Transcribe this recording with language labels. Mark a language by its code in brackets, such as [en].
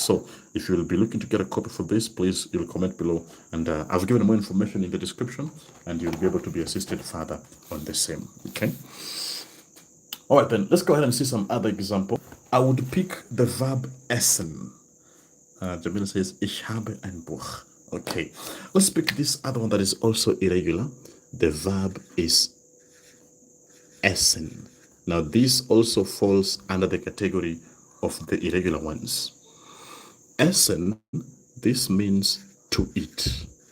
[en] So if you will be looking to get a copy for this, please, you'll comment below, and I've given more information in the description, and you'll be able to be assisted further on the same. Okay. All right, then let's go ahead and see some other example. I would pick the verb essen. [de] Jamila says, ich habe ein Buch. [en] Okay, let's pick this other one that is also irregular. The verb is essen. Now, this also falls under the category of the irregular ones. Essen, this means to eat.